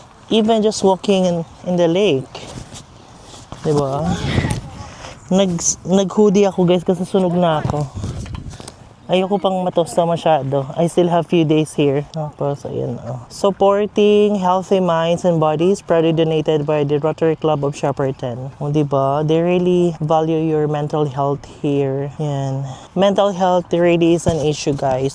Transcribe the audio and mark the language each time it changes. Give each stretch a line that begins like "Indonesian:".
English: Even just walking in the lake.
Filipino: Diba? Nag-hoodie ako guys kasi sunog na ako. Ayoko pang matosta masyado.
English: I still have few days here.
Filipino: Tapos, ayan.
English: Oh. Supporting healthy minds and bodies, proudly donated by the Rotary Club of Shepparton.
Filipino: O, diba?
English: They really value your mental health here. Yan. Mental health really is an issue, guys.